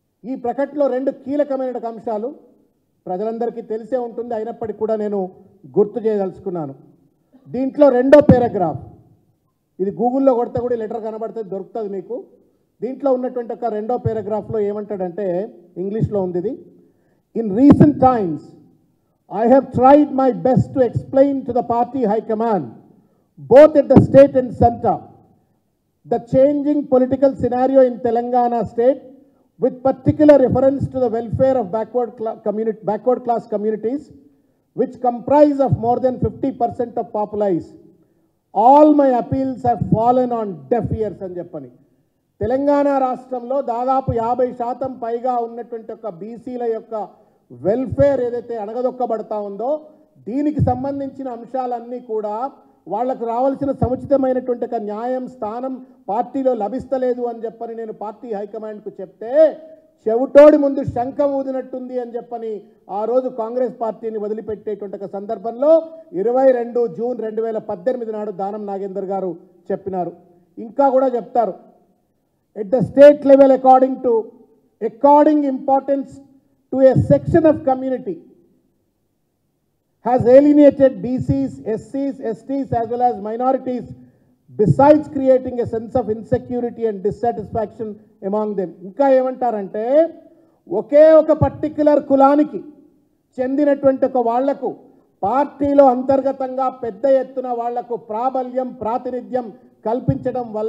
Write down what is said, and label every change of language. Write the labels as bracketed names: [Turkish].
[Telugu] ఈ ప్రకటనలో 2 కీలకమైన అంశాలు ప్రజలందరికీ తెలిసే ఉంటుంది, అయినప్పటికీ కూడా నేను గుర్తు చేయదలుచుకున్నాను. దీంట్లో 2వ పారాగ్రాఫ్, ఇది గూగుల్లో కొడితే కూడా లెటర్ కనబడుతుంది, దొరుకుతుంది మీకు. దీంట్లో ఉన్నటువంటి ఒక 2వ పారాగ్రాఫ్లో ఏమంటాడంటే, ఇంగ్లీష్లో ఉంది ఇది. [English] In recent times I have tried my best to explain to the party high command, both at the state and center, the changing political scenario in Telangana state, with particular reference to the welfare of backward class communities, which comprise of more than 50% of populace. All my appeals have fallen on deaf ears [Telugu] అని చెప్పని. తెలంగాణ రాష్ట్రంలో దాదాపు 50% పైగా ఉన్నటువంటి ఒక బీసీల యొక్క welfare ఏదైతే అణగదొక్కబడతా ఉందో, దీనికి సంబంధించిన అంశాలన్నీ కూడా వాళ్లకు రావాల్సిన సముచితమైనటువంటి ఒక న్యాయం, స్థానం పార్టీలో లభిస్తలేదు అని చెప్పని నేను పార్టీ హైకమాండ్కు చెప్తే, చెవిటోడి ముందు శంఖం ఊదినట్టుంది అని చెప్పని ఆ రోజు కాంగ్రెస్ పార్టీని వదిలిపెట్టేటువంటి ఒక సందర్భంలో 22 జూన్ 2018 నాడు దానం నాగేందర్ గారు చెప్పినారు. ఇంకా కూడా చెప్తారు, [English] At the state level according importance to a section of community has alienated BCs, SCs, STs as well as minorities, besides creating a sense of insecurity and dissatisfaction among them. [Telugu] ఇంకా ఏమంటారంటే, ఒకే ఒక particular కులానికి చెందినటువంటి ఒక వాళ్లకు పార్టీలో అంతర్గతంగా పెద్ద ఎత్తున వాళ్లకు ప్రాబల్యం, ప్రాతినిధ్యం కల్పించడం